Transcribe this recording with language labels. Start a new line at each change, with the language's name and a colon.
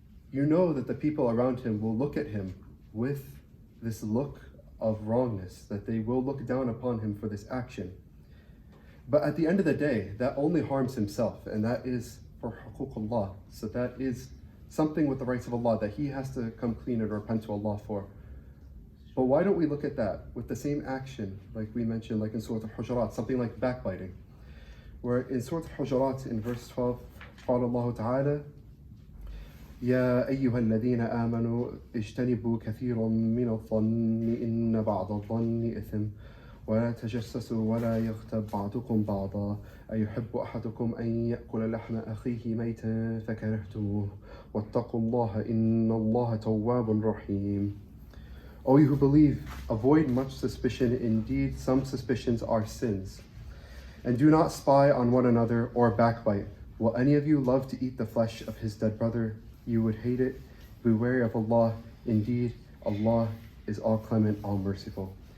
English: You know that the people around him will look at him with this look of wrongness, that they will look down upon him for this action. But at the end of the day, that only harms himself, and that is for huququllah. So that is something with the rights of Allah that he has to come clean and repent to Allah for. But why don't we look at that with the same action, like we mentioned, like in Surah Al-Hujurat, something like backbiting, where in Surah Al-Hujurat, in verse 12,
Arabic: قال الله تعالى يا أيها الذين آمنوا اجتنبوا كثيرا من الظن إن بعض الظن إثم ولا تجسسوا ولا يغتب بعضكم بعضا أيحب أحدكم أن يأكل لحم أخيه ميتا فكرهتموه واتقوا الله إن الله تواب رحيم.
English: O you who believe, avoid much suspicion. Indeed, some suspicions are sins. And do not spy on one another or backbite. Will any of you love to eat the flesh of his dead brother? You would hate it. Be wary of Allah. Indeed, Allah is all clement, all merciful.